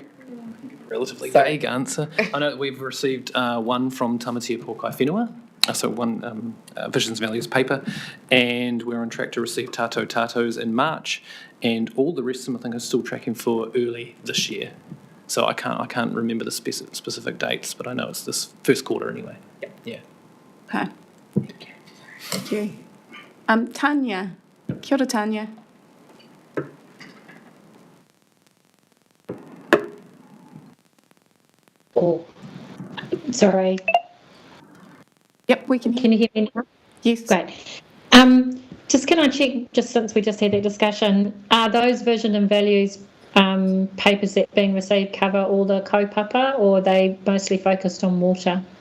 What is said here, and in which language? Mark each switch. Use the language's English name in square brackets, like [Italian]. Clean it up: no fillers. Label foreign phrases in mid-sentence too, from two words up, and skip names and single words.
[English] relatively vague answer. I know that we've received one from Tamatea Pōkai Whenua, so one Visions and Values paper, and we're on track to receive Tātou Tātous in March, and all the rest of them I think are still tracking for early this year. So I can't remember the specific dates, but I know it's this first quarter anyway. Yeah. Okay. Thank you. Tanya. [Māori] Kia ora, [English] Tanya. Oh, sorry. Yep, we can you hear me now? Yes. Great. Just can I check, just since we just had that discussion, are those vision and values papers that are being received cover all the kaupapa, or are they mostly focused on water?